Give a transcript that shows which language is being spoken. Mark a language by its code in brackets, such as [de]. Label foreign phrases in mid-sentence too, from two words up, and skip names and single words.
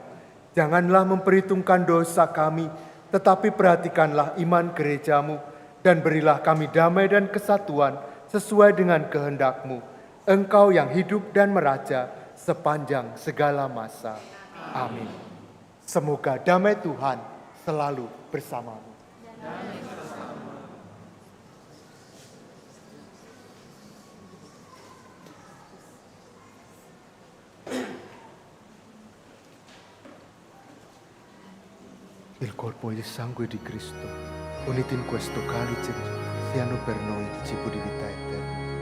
[id] Janganlah memperhitungkan dosa kami, tetapi perhatikanlah iman gereja-Mu, dan berilah kami damai dan kesatuan sesuai dengan kehendak-Mu. Engkau yang hidup dan meraja sepanjang segala masa. Amin. Semoga damai Tuhan selalu bersamamu. [it] Il corpo e il sangue di Cristo, uniti in questo calice, siano per noi cibo di vita eterna.